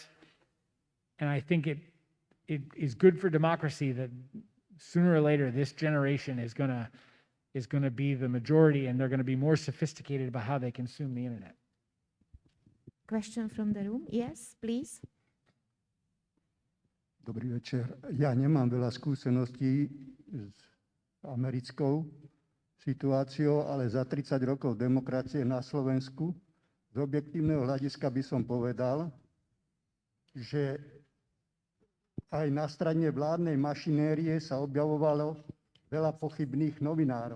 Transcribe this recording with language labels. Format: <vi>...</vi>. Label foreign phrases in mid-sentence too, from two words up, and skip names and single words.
<en>And I think it is good for democracy that sooner or later this generation is gonna be the majority, and they're gonna be more sophisticated about how they consume the internet. Question from the room? Yes, please.</en> <sk>Dobrý večer. Ja nemám veľa skúseností s americkou situáciou, ale za 30 rokov demokracie na Slovensku z objektívneho hľadiska by som povedal, že aj na strane vládnej mašinérie sa objavovalo veľa pochybných novinárov.</sk>